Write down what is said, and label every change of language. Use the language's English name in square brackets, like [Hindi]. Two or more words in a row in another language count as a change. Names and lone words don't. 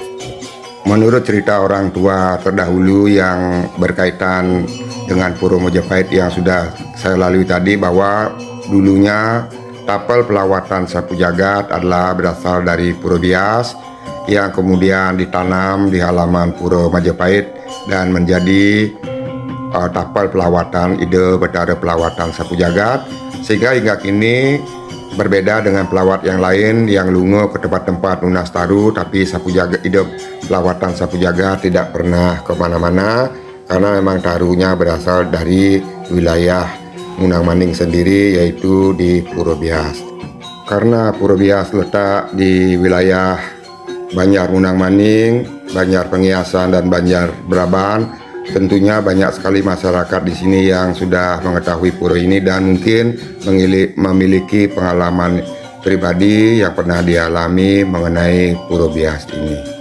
[Indonesian] Menurut cerita orang tua terdahulu yang berkaitan dengan Pura Majapahit yang sudah saya lalui tadi, bahwa dulunya tapel pelawatan Sapu Jagat adalah berasal dari Pura Bias yang kemudian ditanam di halaman Pura Majapahit dan menjadi tapel pelawatan Ide Betara Pelawatan Sapu Jagat, sehingga hingga kini berbeda dengan pelawat yang lain yang lungo ke tempat-tempat lunas taru, tapi Sapu Jagat, Ide Pelawatan Sapu Jagat tidak pernah kemana-mana karena memang taruhnya berasal dari wilayah Munang Maning sendiri, yaitu di Pura Bias. Karena Pura Bias letak di wilayah Banjar Munang Maning, Banjar Pengiasan dan Banjar Braban, tentunya banyak sekali masyarakat di sini yang sudah mengetahui pura ini dan mungkin memiliki pengalaman pribadi yang pernah dialami mengenai Pura Bias ini.